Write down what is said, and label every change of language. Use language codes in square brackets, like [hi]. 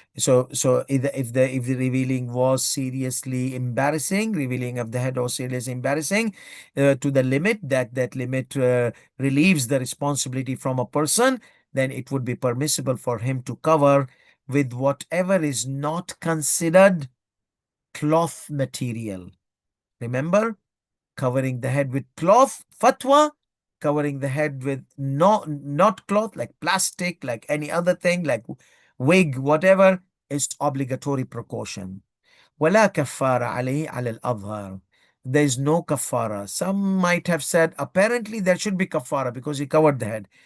[en] So if the revealing was seriously embarrassing, revealing of the head was seriously embarrassing, to the limit that limit relieves the responsibility from a person, then it would be permissible for him to cover with whatever is not considered cloth material. Remember, covering the head with cloth, fatwa, covering the head with not cloth, like plastic, like any other thing, like wig, whatever, is obligatory precaution. [ar] ولا كفارة عليه على الأظهر. [en] There is no kafara. Some might have said apparently there should be kafara because he covered the head.